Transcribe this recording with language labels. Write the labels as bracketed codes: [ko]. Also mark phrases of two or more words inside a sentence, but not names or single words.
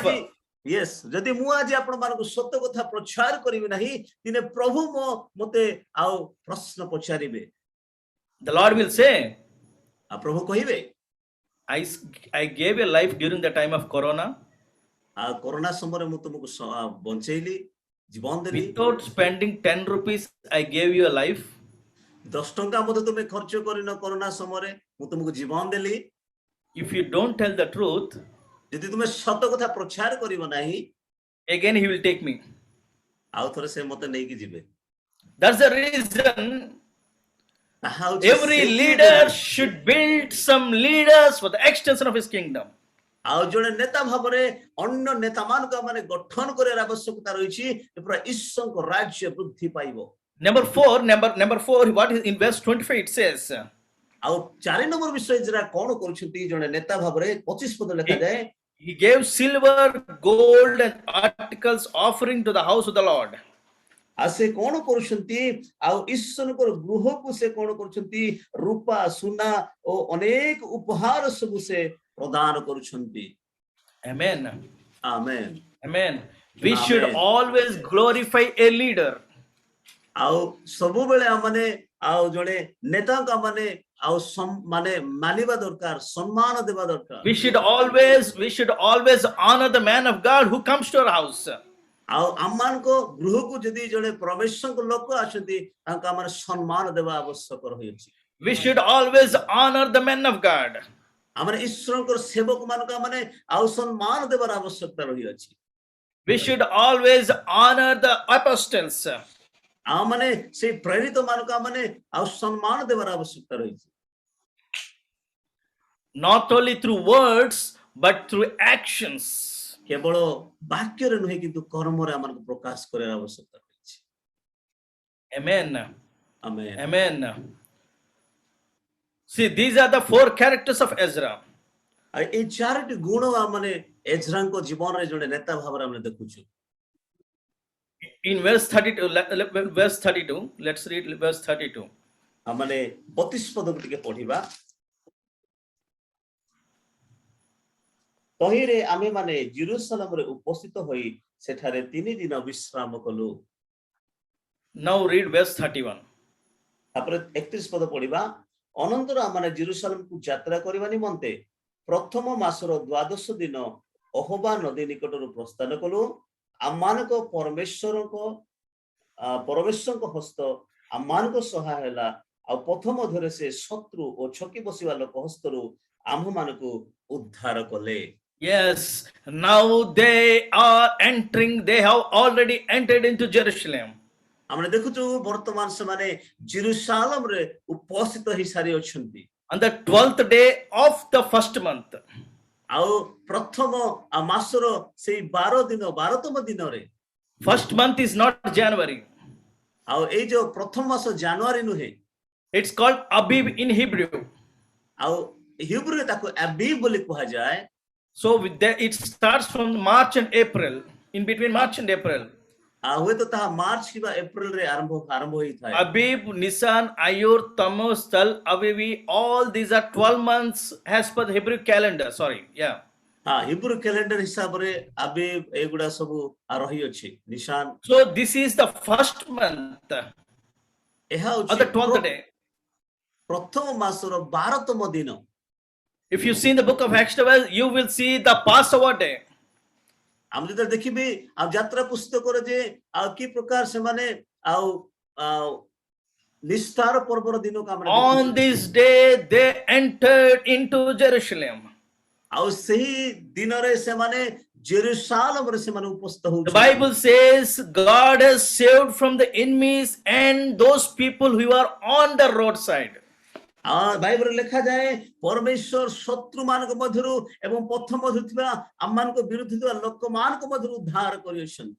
[en] Yes, [or] ଯଦି ମୁଁ ଆଜି ଆପଣମାନଙ୍କୁ ସତ୍ୟ କଥା ପ୍ରଚାର କରିବି ନାହିଁ ଦିନେ ପ୍ରଭୁ ମୋତେ ଆଉ ପ୍ରଶ୍ନ ପଚାରିବେ [en] The Lord will say, [or] ପ୍ରଭୁ କହିବେ [en] I gave you life during the time of corona. [or] କରୋନା ସମୟରେ ମୁଁ ତୁମକୁ ବଞ୍ଚେଇଲି ଜୀବନ ଦେଲି [en] Without spending 10 rupees, I gave you a life. [or] 10 ଟଙ୍କା ମଧ୍ୟ ତୁମେ ଖର୍ଚ୍ଚ କରିନ କରୋନା ସମୟରେ ମୁଁ ତୁମକୁ ଜୀବନ ଦେଲି [en] If you don't tell the truth, [or] ଯଦି ତୁମେ ସତ କଥା ପ୍ରଚାର କରିବ ନାହିଁ [en] again he will take me. [or] ଆଉ ଥରେ ସେ ମୋତେ ନେଇକି ଯିବେ [en] That's the reason every leader should build some leaders for the extension of his kingdom. [or] ଆଉ ଜଣେ ନେତା ଭାବରେ ଅନ୍ୟ ନେତାମାନଙ୍କୁ ମାନେ ଗଠନ କରିବାର ଆବଶ୍ୟକତା ରହିଛି ପୁରା ଈଶ୍ୱରଙ୍କ ରାଜ୍ୟ ବୃଦ୍ଧି ପାଇବ [en] Number 4, what is in verse 25 it says, [or] ଆଉ 4 ନମ୍ବର ବିଷୟ ଯାହା କଣ କରୁଛନ୍ତି ଜଣେ ନେତା ଭାବରେ 25 ପଦ ଲେଖାଯାଏ [en] he gave silver, gold and articles offering to the house of the Lord. [or] ସେ କଣ କରୁଛନ୍ତି ଆଉ ଈଶ୍ୱରଙ୍କର ଗୃହକୁ ସେ କଣ କରୁଛନ୍ତି ରୂପା ସୁନା ଓ ଅନେକ ଉପହାର ସବୁ ସେ ପ୍ରଦାନ କରୁଛନ୍ତି [en] Amen. Amen. Amen. We should always glorify a leader. [or] ଆଉ ସବୁବେଳେ ଆମମାନେ ଆଉ ଜଣେ ନେତାଙ୍କ ମାନେ ଆଉ ମାନେ ମାନିବା ଦରକାର ସମ୍ମାନ ଦେବା ଦରକାର [en] We should always honor the man of God who comes to our house. [or] ଆଉ ଆମମାନଙ୍କ ଗୃହକୁ ଯଦି ଜଣେ ପ୍ରବେଶଙ୍କ ଲୋକ ଆସନ୍ତି ତାଙ୍କୁ ଆମେ ସମ୍ମାନ ଦେବା ଆବଶ୍ୟକ ରହିଛି [en] We should always honor the men of God. [or] ଆମର ଈଶ୍ୱରଙ୍କ ସେବକ ମାନଙ୍କୁ ଆମେ ଆଉ ସମ୍ମାନ ଦେବାର ଆବଶ୍ୟକତା ରହିଛି [en] We should always honor the apostles. [or] ଆମମାନେ ସେଇ ପ୍ରେରିତ ମାନଙ୍କୁ ଆମେ ଆଉ ସମ୍ମାନ ଦେବାର ଆବଶ୍ୟକତା ରହିଛି [en] Not only through words but through actions. [or] କେବଳ ବାକ୍ୟରେ ନୁହେଁ କିନ୍ତୁ କର୍ମରେ ଆମକୁ ପ୍ରକାଶ କରିବାର ଆବଶ୍ୟକତା ରହିଛି [en] Amen. Amen. Amen. See, these are the 4 characters of Ezra. [or] এই 4ଟି ଗୁଣ ଆମେ ଏଜ୍ରାଙ୍କ ଜୀବନରେ ଜଣେ ନେତା ଭାବରେ ଆମେ ଦେଖୁଛୁ [en] In verse 32, let's read verse 32. [or] ଆମେ 32 ପଦକୁ ଟିକେ ପଢିବା ତହିଁରେ ଆମେ ମାନେ ଜେରୁସାଲେମରେ ଉପସ୍ଥିତ ହୋଇ ସେଠାରେ 3 ଦିନ ବିଶ୍ରାମ କଲୁ [en] Now read verse 31. [or] ତାପରେ 31 ପଦ ପଢିବା ଅନନ୍ତର ଆମେ ଜେରୁସାଲେମକୁ ଯାତ୍ରା କରିବା ନିମନ୍ତେ ପ୍ରଥମ ମାସର 12 ଦିନ ଅହବା ନଦୀ ନିକଟରୁ ପ୍ରସ୍ଥାନ କଲୁ ଆମମାନଙ୍କ ପରମେଶ୍ୱରଙ୍କ ହସ୍ତ ଆମମାନଙ୍କ ସହାୟ ହେଲା ଆଉ ପଥ ମଧ୍ୟରେ ସେ ଶତ୍ରୁ ଓ ଛକି ବସିବା ଲୋକ ହସ୍ତରୁ ଆମ୍ଭମାନଙ୍କୁ ଉଦ୍ଧାର କଲେ। [en] Yes, now they have already entered into Jerusalem. [or] ଆମେ ଦେଖୁଛୁ ବର୍ତ୍ତମାନ ସେମାନେ ଜେରୁସାଲେମରେ ଉପସ୍ଥିତ ହେଇ ସାରି ଅଛନ୍ତି। [en] On the 12th day of the first month. [or] ଆଉ ପ୍ରଥମ ମାସର ସେଇ 12ତମ ଦିନରେ [en] First month is not January. [or] ଆଉ ଏଇ ଯୋଉ ପ୍ରଥମ ମାସ ଜାନୁଆରୀ ନୁହେଁ, [en] It's called Abib in Hebrew. [or] ଆଉ ହିବ୍ରୁରେ ତାକୁ ଆବିବ୍ ବୋଲି କୁହାଯାଏ। [en] So it starts from March and April, in between March and April. [or] ହୁଏତ ତାହା ମାର୍ଚ୍ଚ କିମ୍ବା ଏପ୍ରିଲରେ ଆରମ୍ଭ ହୋଇଥାଏ। [en] Abib, Nisan, Ayur, Tammuz, Tal, Avivi, all these are 12 months as per the Hebrew calendar. Sorry, yeah. Hebrew calendar [or] ହିସାବରେ ଆବିବ୍ ଏଗୁଡା ସବୁ ରହିଅଛି। ନିଶାନ, [en] So this is the first month, [or] ଏହା [en] or [or] ହଉଛି [en] the 12th day. [or] ପ୍ରଥମ ମାସର 12ତମ ଦିନ। [en] If you see in the book of Exodus, you will see the Passover day. [or] ଆମେ ଯେତେବେଳେ ଦେଖିବି ଆଉ ଯାତ୍ରା ପୁସ୍ତକରେ ଯେ ଆଉ କି ପ୍ରକାର ସେମାନେ ଆଉ ନିସ୍ତାର ପର୍ବର ଦିନକୁ ଆମେ [en] On this day, they entered into Jerusalem. [or] ଆଉ ସେହି ଦିନରେ ସେମାନେ ଜେରୁସାଲେମରେ ସେମାନେ ଉପସ୍ଥିତ [en] The [or] ହଉଛନ୍ତି। [en] Bible says God has saved from the enemies and those people who are on the roadside. [or] ବାଇବଲରେ ଲେଖାଯାଏ ପରମେଶ୍ୱର ଶତ୍ରୁ ମାନଙ୍କ ମଧ୍ୟରୁ ଏବଂ ପଥ ମଧ୍ୟରେ ଥିବା ଆମମାନଙ୍କ ବିରୁଦ୍ଧ ଥିବା ଲୋକମାନଙ୍କ ମଧ୍ୟରୁ ଉଦ୍ଧାର କରିଅଛନ୍ତି।